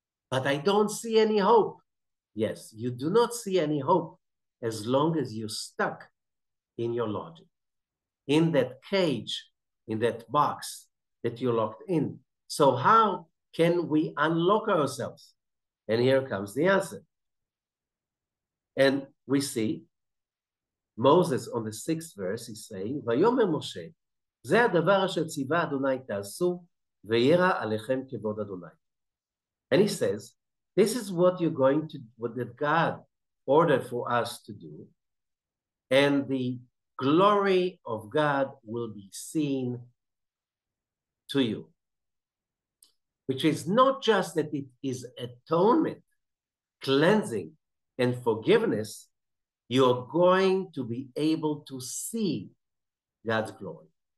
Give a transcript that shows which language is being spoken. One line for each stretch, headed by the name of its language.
English: But I don't see any hope. Yes, you do not see any hope as long as you're stuck in your logic, in that cage, in that box that you're locked in. So how can we unlock ourselves? And here comes the answer. And we see Moses on the 6th verse is saying,
Hebrew: ויאמר משה, זה הדבר אשר ציווה אדוני תעשו, וירא עליכם כבוד אדוני.
English: And he says, this is what you're going to, what that God ordered for us to do, and the glory of God will be seen to you. Which is not just that it is atonement, cleansing, and forgiveness, you're going to be able to see God's glory.